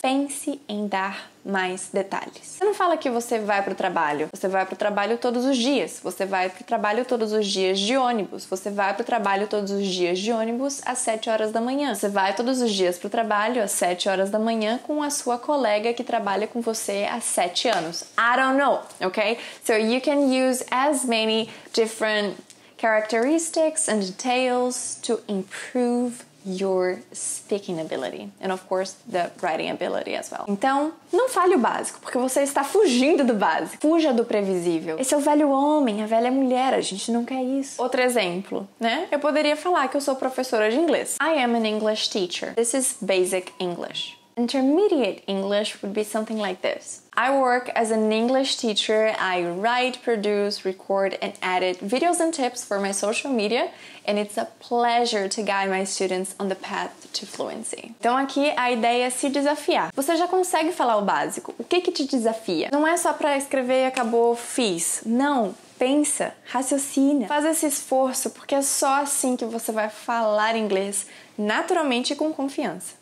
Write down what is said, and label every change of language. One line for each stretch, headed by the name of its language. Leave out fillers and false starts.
Portuguese: Pense em dar mais detalhes. Você não fala que você vai para o trabalho. Você vai para o trabalho todos os dias. Você vai para o trabalho todos os dias de ônibus. Você vai para o trabalho todos os dias de ônibus às 7 horas da manhã. Você vai todos os dias para o trabalho às 7 horas da manhã com a sua colega que trabalha com você há 7 anos.
English: I don't know, okay? So you can use as many different characteristics and details to improve your speaking ability and of course the writing ability as well.
Portuguese: Então, não fale o básico, porque você está fugindo do básico. Fuja do previsível. Esse é o velho homem, a velha mulher, a gente não quer isso. Outro exemplo, né? Eu poderia falar que eu sou professora de inglês.
English: I am an English teacher. This is basic English. Intermediate English would be something like this. I work as an English teacher. I write, produce, record, and edit videos and tips for my social media, and it's a pleasure to guide my students on the path to fluency.
Portuguese: Então aqui a ideia é se desafiar. Você já consegue falar o básico. O que te desafia? Não é só para escrever e acabou, fiz. Não. pensa, raciocina, faz esse esforço, porque é só assim que você vai falar inglês naturalmente e com confiança.